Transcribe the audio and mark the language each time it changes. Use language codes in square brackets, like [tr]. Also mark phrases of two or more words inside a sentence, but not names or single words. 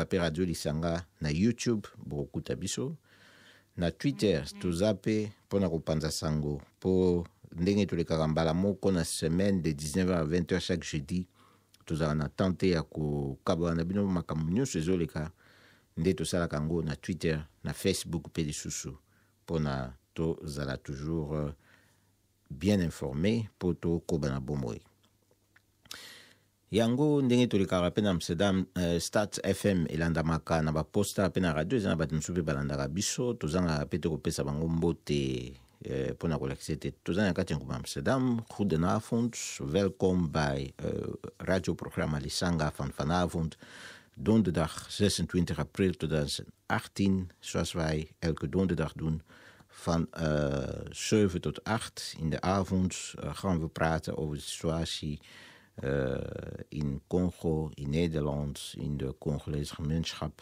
[ln] pe radio Lisanga na YouTube bokuta biso na Twitter tozape pona kopanza sango po ndenge tolekaka mbala moko na semaine [fr] de 19h à 20h chaque jeudi [ln] tozala na tente ya kokabola na bino makambo nyonso ezoleka nde tosalaka ngo na Twitter na Facebook pe lisusu pona tozala [fr] toujours bien informé [ln] po tokoba na bomoi yango ndenge tolekaka pe na Amsterdam Start FM elandamaka na baposta pe na radio eza na bato mosusu pe balandaka biso tozanga pe tokopesa bango mbote pona kolakisa ete toza na kati ya ngomba Amsterdam. [nl] Goedenavond, welkom bij radioprogramma Lisanga van vanavond donderdag 26 april 2018 zoals wij elke donderdag doen van 7 tot 8 in de avond gaan we praten over de situatie in Congo, in Nederland, in de Congolese gemeenschap.